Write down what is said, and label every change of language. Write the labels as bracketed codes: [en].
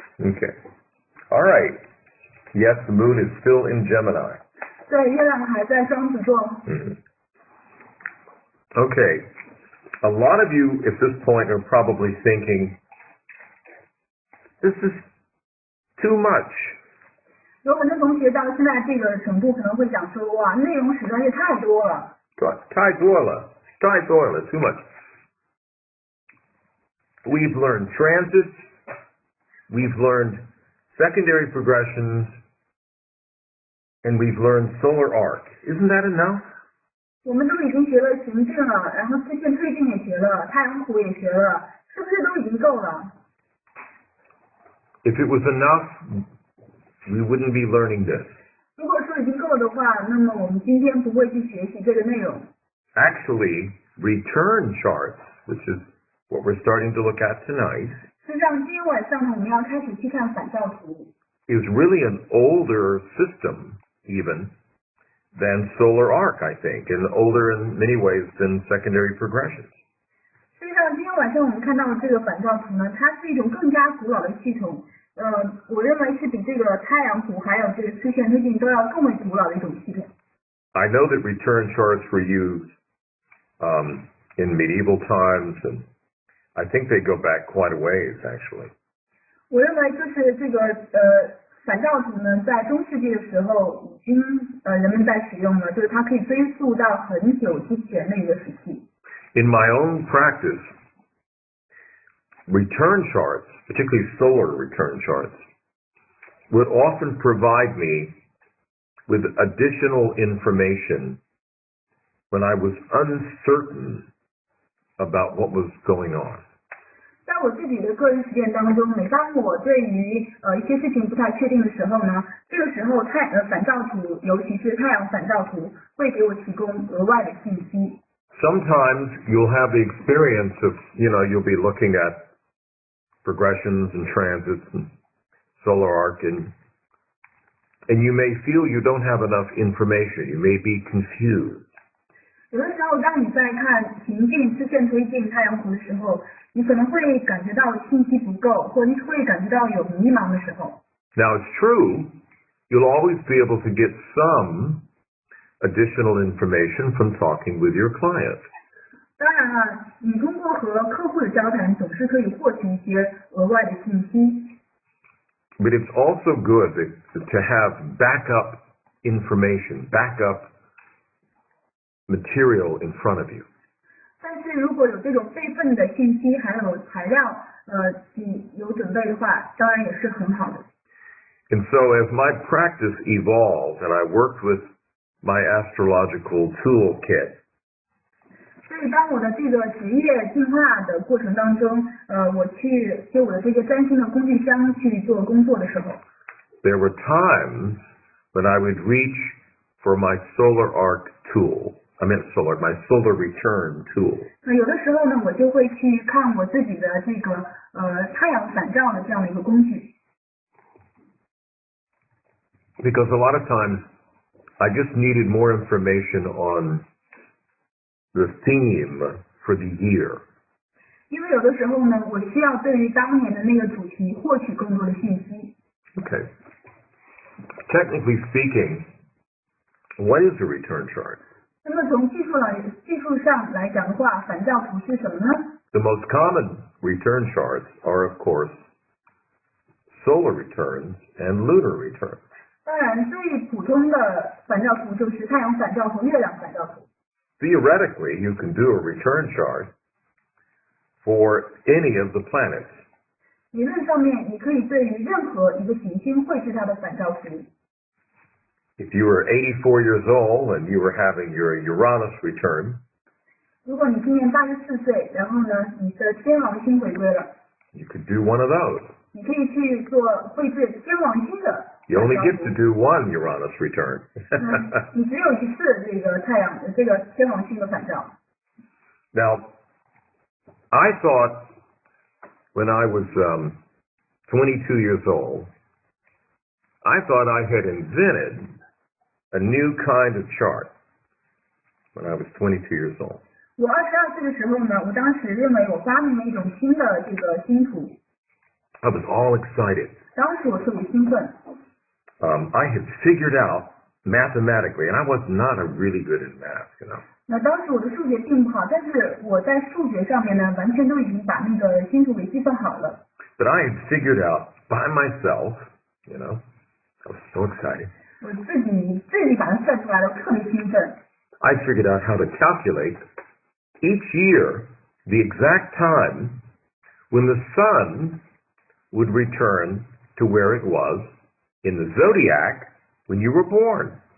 [en] Okay. All right. Yes, the moon is still in Gemini. [zh] 对，月亮还在双子座。 [en] Okay. A lot of you at this point are probably thinking, this is too much. [zh] 有很多同学到现在这个程度，可能会想说，哇，内容实在是太多了。太多了 [en] too much. We've learned transits, we've learned secondary progressions, and we've learned solar arc. Isn't that enough? [zh] 我们都已经学了行进了，然后支线推进也学了，太阳谱也学了，是不是都已经够了？ [en] If it was enough, we wouldn't be learning this. [zh] 如果说已经够了的话，那么我们今天不会去学习这个内容。 [en] Actually, return charts, which is what we're starting to look at tonight, [zh] 事实上，今天晚上呢，我们要开始去看反照图。 [en] is really an older system, even, than solar arc, I think, and older in many ways than secondary progressions. [zh] 实际上，今天晚上我们看到的这个反照图呢，它是一种更加古老的系统。我认为是比这个太阳谱还有这个曲线推进都要更为古老的一种系统。 [en] I know that return charts were used in medieval times, and I think they go back quite a ways, actually. [zh] 我认为就是这个反照图呢，在中世纪的时候已经人们在使用了，就是它可以追溯到很久之前的一个时期。 [en] In my own practice, return charts, particularly solar return charts, would often provide me with additional information when I was uncertain about what was going on. [zh] 在我自己的个人实践当中，每当我对于一些事情不太确定的时候呢，这个时候反照图，尤其是太阳反照图，会给我提供额外的信息。 [en] Sometimes you'll have the experience of, you'll be looking at progressions and transits and solar arc, and you may feel you don't have enough information. You may be confused. [zh] 有的时候，当你在看行进、支线推进、太阳谱的时候，你可能会感觉到信息不够，或你会感觉到有迷茫的时候。 [en] Now it's true, you'll always be able to get some additional information from talking with your client. [zh] 当然了，你通过和客户的交谈，总是可以获取一些额外的信息。 [en] But it's also good to have backup information, backup material in front of you. [zh] 但是如果有这种备份的信息，还有材料，有准备的话，当然也是很好的。 [en] And so as my practice evolved and I worked with my astrological toolkit, [zh] 所以当我的这个职业进化的过程当中，我去就我的这个占星的工具箱去做工作的时候 [en] there were times when I would reach for my solar arc tool. My solar return tool. [zh] 有的时候呢，我就会去看我自己的这个太阳反照的这样的一个工具。 [en] Because a lot of times I just needed more information on the theme for the year. [zh] 因为有的时候呢，我需要对于当年的那个主题获取更多的信息。 [en] Okay. Technically speaking, what is a return chart? [zh] 那么从技术上来讲的话，反照图是什么呢？ [en] The most common return charts are, of course, solar returns and lunar returns. [zh] 当然，最普通的反照图就是太阳反照和月亮反照图。 [en] Theoretically, you can do a return chart for any of the planets. [zh] 理论上面，你可以对于任何一个行星绘制它的反照图。 [en] If you were 84 years old and you were having your Uranus return, [zh] 如果你今年84岁，然后呢，你的天王星回归了， [en] you could do one of those. [zh] 你可以去做绘制天王星的。 [en] You only get to do one Uranus return. [zh] 你只有一次这个天王星的反照。 [en] Now, I thought when I was 22 years old, I thought I had invented a new kind of chart when I was 22 years old. [zh] 我22岁的时候呢，我当时认为我发明了一种新的这个星图。 [en] I was all excited. [zh] 当时我特别兴奋。 [en] I had figured out mathematically, and I was not a really good at math, you know. [zh] 那当时我的数学并不好，但是我在数学上面呢，完全都已经把那个星图给计算好了。 [en] But I had figured out by myself, you know, I was so excited. [zh] 我自己把它算出来了，我特别兴奋。 [en] I figured out how to calculate each year the exact time when the sun would return to where it was in the zodiac when you were born.